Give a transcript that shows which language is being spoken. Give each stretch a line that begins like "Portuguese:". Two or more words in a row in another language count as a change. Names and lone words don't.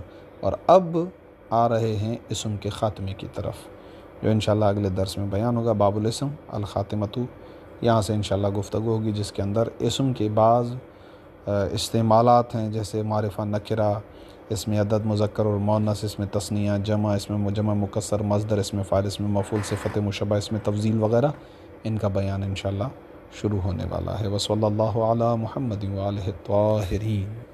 Urdu: اور اب آ رہے ہیں اسم کے خاتمے کی طرف، جو
Arabic: انشاءاللہ
Urdu: اگلے درس میں بیان ہوگا۔
Arabic: باب الاسم الخاتمۃ،
Urdu: یہاں سے
Arabic: انشاءاللہ
Urdu: گفتگو ہوگی جس کے اندر اسم کے بعض استعمالات ہیں، جیسے معرفہ، نکرہ، اسم عدد مذکر اور مؤنث، اسم تثنیہ، جمع، اسم جمع مکسر، مصدر، اسم فاعل، اسم مفعول، صفت مشبہ، اسم تفضیل وغیرہ، ان کا بیان
Arabic: انشاءاللہ
Urdu: شروع ہونے والا ہے۔
Arabic: وصلی اللہ علی محمد وآلہ الطاہرین۔